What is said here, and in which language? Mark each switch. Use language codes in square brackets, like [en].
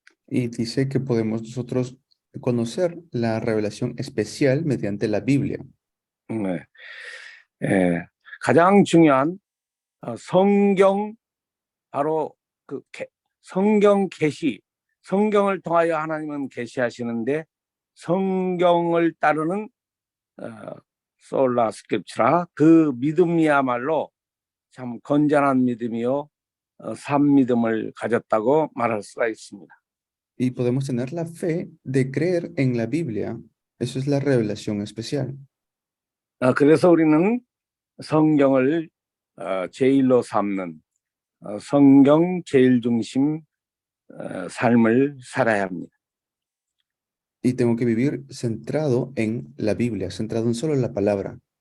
[es] Y dice que podemos nosotros conocer la revelación especial mediante la Biblia. [ko] 가장 중요한 성경, 바로 그 성경 계시, 성경을 통하여 하나님은 계시하시는데 성경을 따르는 솔라 스크립처라, 그 믿음이야말로 참 건전한 믿음이요 산 믿음을 가졌다고 말할 수가 있습니다. [es] Y podemos tener la fe de creer en la Biblia. Eso es la revelación especial. [ko] 그래서 우리는 성경을 제일로 삼는 성경 제일 중심 삶을 살아야 합니다. [es] Y tengo que vivir centrado en la Biblia, centrado en solo la palabra.